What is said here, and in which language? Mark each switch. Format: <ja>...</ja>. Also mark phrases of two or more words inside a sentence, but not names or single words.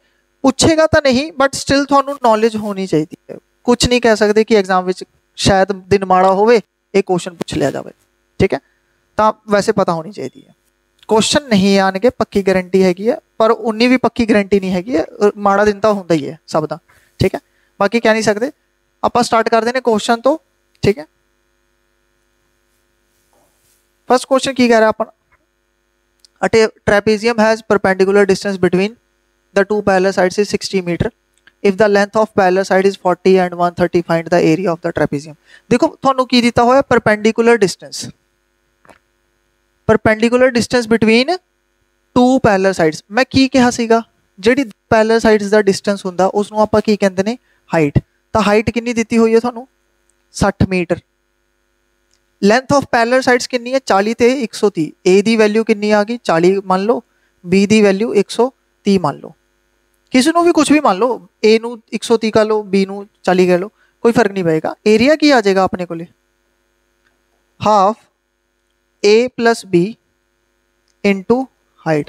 <hi>पूछेगा तो नहीं बट स्टिल थोड़ा नॉलेज होनी चाहिए, कुछ नहीं कह सकते कि एग्जाम में शायद दिन</hi> <pa>ਮਾੜਾ ਹੋਵੇ</pa> <hi>ये क्वेश्चन पूछ लिया जाए, ठीक है, तो वैसे पता होनी चाहिए। क्वेश्चन नहीं आने पक्की गारंटी हैगी है, पर उन्नी भी पक्की गारंटी नहीं हैगी है, माड़ा दिन तो</hi> <pa>ਹੋਂਦਾ ਹੀ ਹੈ ਸਬ ਦਾ,</pa> <hi>ठीक है, बाकी कह नहीं सकते। आप स्टार्ट कर देने क्वेश्चन तो, ठीक है। फर्स्ट क्वेश्चन की कह रहा है अपन,</hi> <en>a trapezium has perpendicular distance between the two parallel sides is 60 meter. If the length of parallel side is 40 and 130, find the area of the trapezium. देखो</en> <pa>ਤੁਹਾਨੂੰ ਕੀ ਦਿੱਤਾ ਹੋਇਆ</pa> <en>perpendicular distance, perpendicular distance between two parallel sides।</en> <pa>ਮੈਂ ਕੀ ਕਿਹਾ ਸੀਗਾ, ਜਿਹੜੀ</pa> <en>parallel sides</en> <pa>ਦਾ distance ਹੁੰਦਾ ਉਸ ਨੂੰ ਆਪਾਂ ਕੀ ਕਹਿੰਦੇ ਨੇ, height। ਤਾਂ height ਕਿੰਨੀ ਦਿੱਤੀ ਹੋਈ ਹੈ ਤੁਹਾਨੂੰ, 60 ਮੀਟਰ।</pa> <en>length of parallel sides</en> <hi>कितनी है,</hi> <en>40 ते 130।</en> <hi>ए दी वैल्यू कितनी आ गई 40 मान लो, बी दी वैल्यू 130 मान लो, किसी को भी कुछ भी मान लो, ए नू 130 कह लो, बी नू 40 कह लो, कोई फर्क नहीं पड़ेगा। एरिया की आ जाएगा अपने को</hi> <en>half a plus b into height.</en>